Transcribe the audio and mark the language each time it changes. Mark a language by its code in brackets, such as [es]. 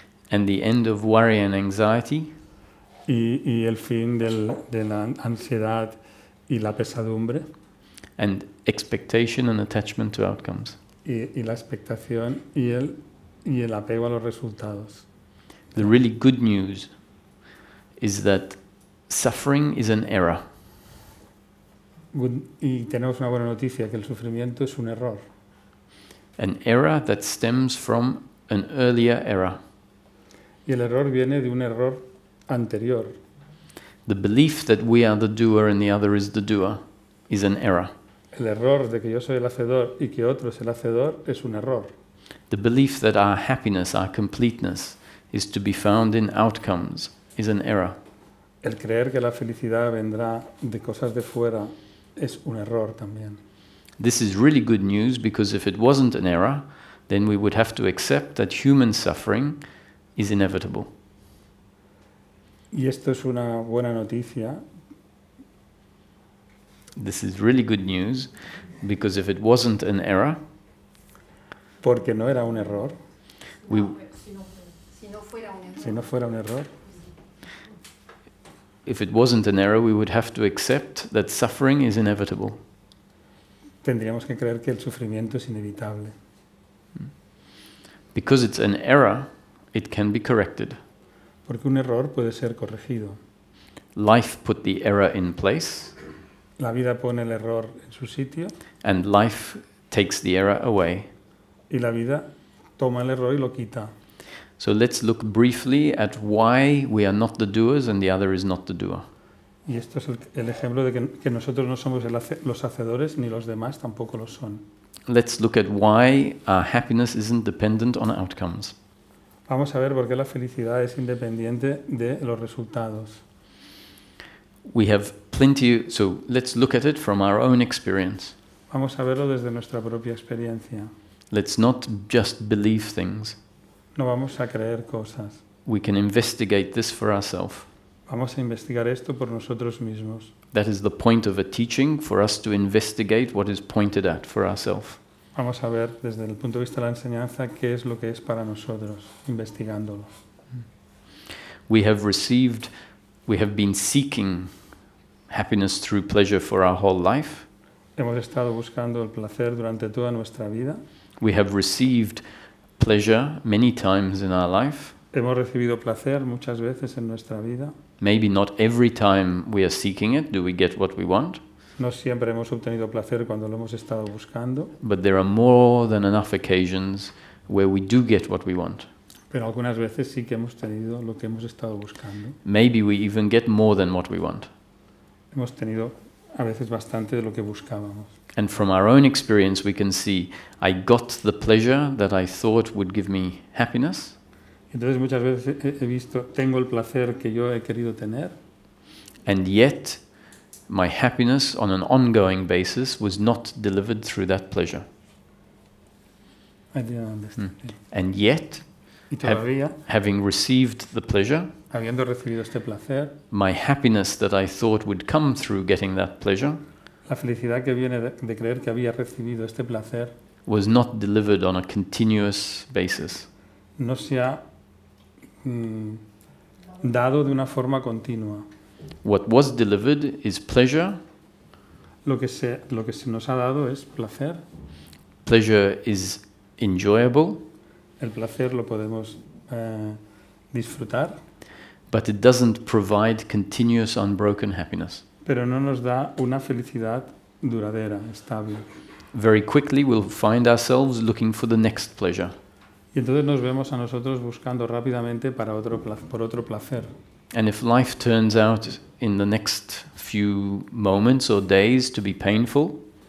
[en] And the end of worry and anxiety, [es] Y el fin de la ansiedad y la pesadumbre. [en] and expectation and attachment to outcomes. [es] Y la expectación y el apego a los resultados. [en] The really good news is that suffering is an error. [es] Y tenemos una buena noticia, que el sufrimiento es un error. [en] An error that stems from an earlier error. [es] Y el error viene de un error anterior. [en] The belief that we are the doer and the other is the doer is an error. [es] El error de que yo soy el hacedor y que otro es el hacedor es un error. [en] The belief that our happiness, our completeness, is to be found in outcomes is an error. [es] El creer que la felicidad vendrá de cosas de fuera es un error también. [en] This is really good news, because if it wasn't an error, then we would have to accept that human suffering is inevitable. [es] Y esto es una buena noticia. [en] This is really good news, because if it wasn't an error, [es] Porque no era un error. [en] we, [es] Si no fuera un error. Si no fuera un error, [en] if it wasn't an error, we would have to accept that suffering is inevitable. [es] tendríamos que creer que el sufrimiento es inevitable. [en] Because it's an error, it can be corrected. [es] Porque un error puede ser corregido. [en] Life put the error in place, [es] La vida pone el error en su sitio [en] and life takes the error away. [es] y la vida toma el error y lo quita. [en] So let's look briefly at why we are not the doers and the other is not the doer. [es] Y esto es el ejemplo de que nosotros no somos los hacedores ni los demás tampoco lo son. [en] Let's look at why our happiness isn't dependent on outcomes. [es] Vamos a ver por qué la felicidad es independiente de los resultados. [en] We have plenty, so let's look at it from our own experience. [es] Vamos a verlo desde nuestra propia experiencia. [en] Let's not just believe things. [es] No vamos a creer cosas. [en] We can investigate this for ourselves. [es] Vamos a investigar esto por nosotros mismos. [en] That is the point of a teaching, for us to investigate what is pointed at for ourselves. [es] Vamos a ver desde el punto de vista de la enseñanza qué es lo que es para nosotros, investigándolo. [en] We have been seeking happiness through pleasure for our whole life. [es] Hemos estado buscando el placer durante toda nuestra vida. [en] We have received pleasure many times in our life. [es] Hemos recibido placer muchas veces en nuestra vida. [en] Maybe not every time we are seeking it do we get what we want, [es] No siempre hemos obtenido placer cuando lo hemos estado buscando, [en] but there are more than enough occasions where we do get what we want. [es] pero algunas veces sí que hemos tenido lo que hemos estado buscando. [en] Maybe we even get more than what we want. [es] Hemos tenido a veces bastante de lo que buscábamos. [en] And from our own experience we can see, I got the pleasure that I thought would give me happiness, [es] Entonces muchas veces he visto, tengo el placer que yo he querido tener, [en] and yet my happiness on an ongoing basis was not delivered through that pleasure. I didn't understand. And yet, [es] Y todavía, [en] having received the pleasure, [es] habiendo recibido este placer, [en] my happiness that I thought would come through getting that pleasure [es] la felicidad que viene de creer que había recibido este placer [en] was not delivered on a continuous basis. [es] no se ha dado de una forma continua. [en] What was delivered is pleasure. [es] Lo que se nos ha dado es placer. [en] Pleasure is enjoyable, [es] El placer lo podemos disfrutar, [en] but it doesn't provide continuous, unbroken happiness. [es] pero no nos da una felicidad duradera, estable. [en] Very quickly we'll find ourselves looking for the next pleasure. [es] Y entonces nos vemos a nosotros buscando rápidamente por otro placer. [en] And if life turns out in the next few moments or days to be painful,